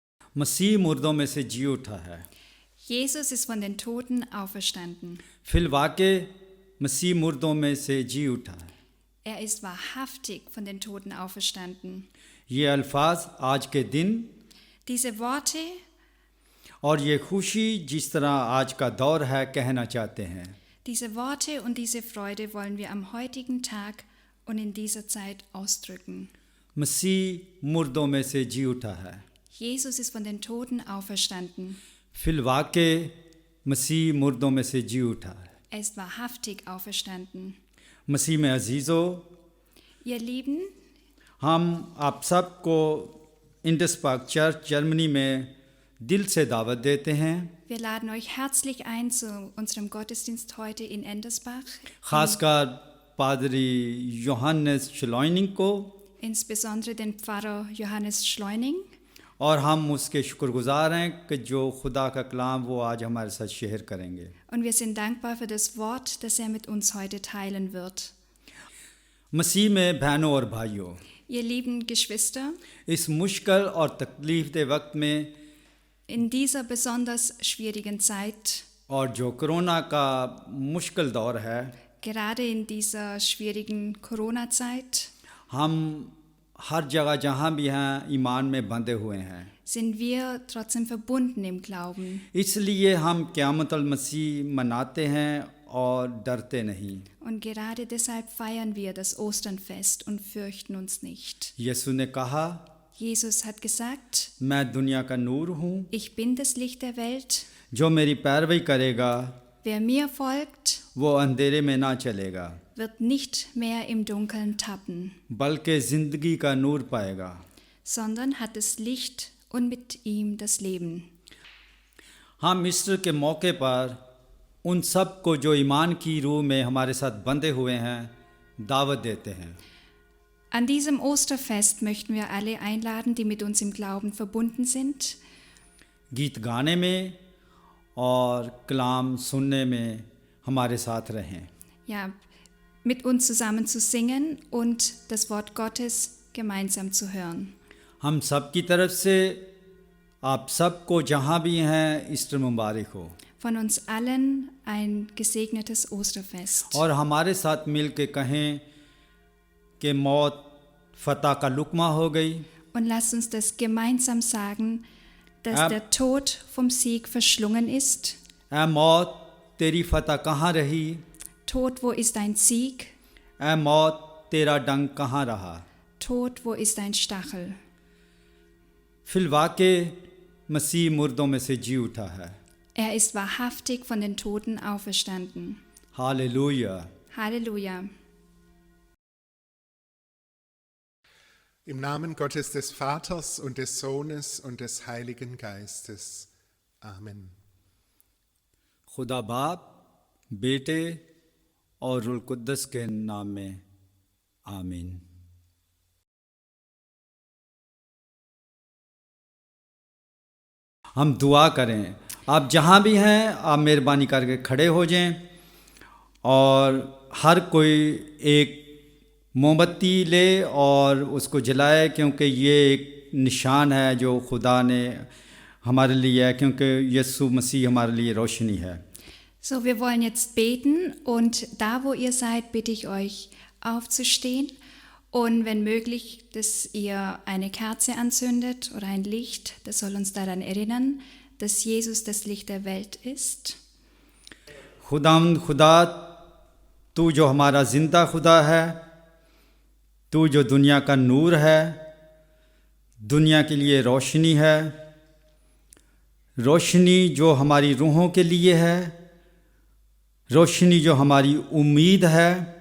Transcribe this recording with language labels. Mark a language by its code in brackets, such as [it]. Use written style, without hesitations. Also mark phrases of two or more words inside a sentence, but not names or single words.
[ur] مسیح مردوں میں سے جی اٹھا ہے. [de] Jesus ist von den Toten auferstanden. [ur] فی الواقع مسیح مردوں میں سے جی اٹھا ہے. [de] Er ist wahrhaftig von den Toten auferstanden. [ur] یہ الفاظ آج کے دن [de] Diese Worte [ur] اور یہ خوشی جس طرح آج کا دور ہے کہنا چاہتے ہیں. [de] und diese Freude wollen wir am heutigen Tag und in dieser Zeit ausdrücken. [ur] مسیح مردوں میں سے جی اٹھا ہے. [de] Jesus ist von den Toten auferstanden. [ur] فی الواقع مسیح مردوں میں سے جی اٹھا ہے. [de] Er ist wahrhaftig auferstanden. [ur] مسیح میں عزیزو, [de] Ihr Lieben, [ur] ہم آپ سب کو انڈس پارک چرچ جرمنی میں دل سے دعوت دیتے ہیں. [de] wir laden euch herzlich ein zu unserem Gottesdienst heute in Endersbach, [ur] خاص کر پادری یوحانس شلوئننگ کو, [de] insbesondere den Pfarrer Johannes Schleuning. [ur] اور ہم اس کے شکرگزار ہیں کہ جو خدا کا کلام وہ آج ہمارے ساتھ شیئر کریں گے. [de] Und wir sind dankbar für das Wort, das er mit uns heute teilen wird. [ur] مسیح میں بہنوں اور بھائیوں, [de] Ihr lieben Geschwister, [ur] اس مشکل اور تکلیف دہ وقت میں [de] in dieser besonders schwierigen Zeit, [ur] اور جو کرونا کا مشکل دور ہے, [de] gerade in dieser schwierigen Corona-Zeit, [ur] ہم ہر جگہ جہاں بھی ہیں ایمان میں بندھے ہوئے ہیں. [de] sind wir trotzdem verbunden im Glauben. [ur] اس لیے ہم قیامت المسیح مناتے ہیں اور ڈرتے نہیں. [de] Und gerade deshalb feiern wir das Osternfest und fürchten uns nicht. [ur] یسوع نے کہا, [de] Jesus hat gesagt, [ur] میں دنیا کا نور ہوں, [de] ich bin das Licht der Welt. [ur] جو میری پیروی کرے گا [de] Wer mir folgt, [ur] وہ اندھیرے میں نہ چلے گا, [de] wird nicht mehr im Dunkeln tappen, [ur] بلکہ زندگی کا نور پائے گا. [de] sondern hat das Licht und mit ihm das Leben. [ur] ہم ایسٹر کے موقع پر ان سب کو جو ایمان کی روح میں ہمارے ساتھ بندھے ہوئے ہیں دعوت دیتے ہیں. [de] An diesem Osterfest möchten wir alle einladen, die mit uns im Glauben verbunden sind, [ur] گیت گانے میں اور کلام سننے میں ہمارے ساتھ رہیں. [de] ja, mit uns zusammen zu singen und das Wort Gottes gemeinsam zu hören. [ur] ہم سب کی طرف سے آپ سب کو جہاں بھی ہیں ایسٹر مبارک ہو. [de] Von uns allen ein gesegnetes Osterfest. [ur] اور ہمارے ساتھ مل کے کہیں کہ موت فتح کا لقمہ ہو گئی. [de] Und lasst uns das gemeinsam sagen, dass der Tod vom Sieg verschlungen ist. [ur] اے موت تیری فتح کہاں رہی? [de] Tod, wo ist dein Sieg? [ur] اے موت تیرا ڈنک کہاں رہا? [de] Tod, wo ist dein Stachel? [ur] فی الواقع مسیح مردوں میں سے جی اٹھا ہے. [de] Er ist wahrhaftig von den Toten auferstanden. [ur] ہالیلویاہ. [de] Halleluja. Im Namen Gottes des Vaters und des Sohnes und des Heiligen Geistes. Amen. [ur] خدا باپ، بیٹے اور روح قدس کے نام میں آمین. ہم دعا کریں. آپ جہاں بھی ہیں آپ مہربانی کر کے کھڑے ہو جائیں اور ہر کوئی ایک موم بتی لے اور اس کو جلائے، کیونکہ یہ ایک نشان ہے جو خدا نے ہمارے لیے ہے، کیونکہ یسوع مسیح ہمارے لیے روشنی ہے. [de] So, wir wollen jetzt beten und da, wo ihr seid, bitte ich euch aufzustehen und wenn möglich, dass ihr eine Kerze anzündet oder ein Licht. Das soll uns daran erinnern, dass Jesus das Licht der Welt ist. [ur] خدا تو جو ہمارا زندہ خدا ہے، تو جو دنیا کا نور ہے، دنیا کے لیے روشنی ہے، روشنی جو ہماری روحوں کے لیے ہے، روشنی جو ہماری امید ہے.